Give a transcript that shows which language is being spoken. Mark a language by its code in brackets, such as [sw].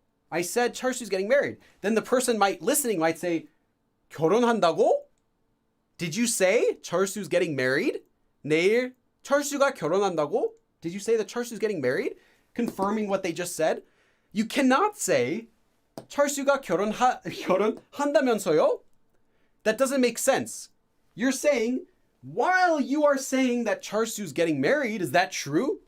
[en] I said Charsu's getting married. Then the person listening might say, 결혼한다고? Did you say Charsu's getting married? [ko] 내일 철수가 결혼한다고? [en] Did you say that Charsu's getting married? Confirming what they just said. You cannot say [ko] 철수가 결혼한다면서요? [en] That doesn't make sense. You're saying, while you are saying that Charsu's getting married, is that true?